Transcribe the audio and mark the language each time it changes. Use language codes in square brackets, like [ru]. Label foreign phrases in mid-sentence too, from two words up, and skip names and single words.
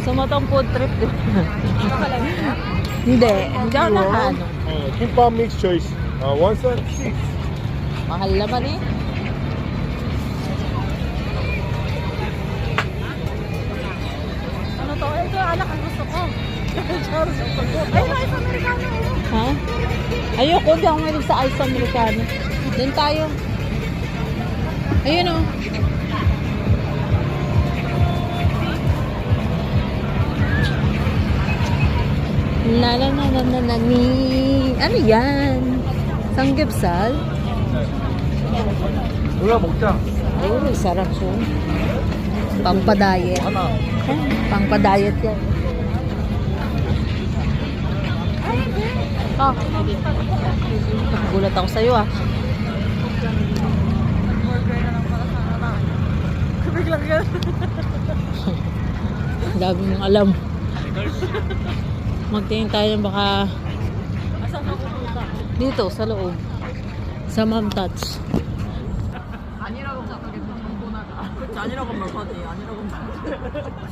[tl] totoong [en] food trip. [tl] Hindi. Hindi ako nakaano. [en] Kimbap mix choice. One set, 6. [tl] Mahal naman eh. Ano to? Ito, alak ang gusto ko. Ay, [en] ice americano. [tl] Ha? Ayoko, di ako mahilig sa [en] ice americano. [tl] Doon tayo. Ayun o. La la la la la la ni. Ano yan? Sanggipsal? [ko] 누나 먹자. [tl] Ay, sarap siya. Pampadayet. [ko] 하나. [tl] Pampadayet yan. Ah. Gulat ako sa'yo ah. Biglang yan. Dami mong alam. Magtingin tayo baka Asan ako pupunta? dito sa loob. Sa Ma'am Touch. [ko] 아니라고 생각하겠어. 정보나가. 그렇지 아니라고 말 하지. 아니라고 말.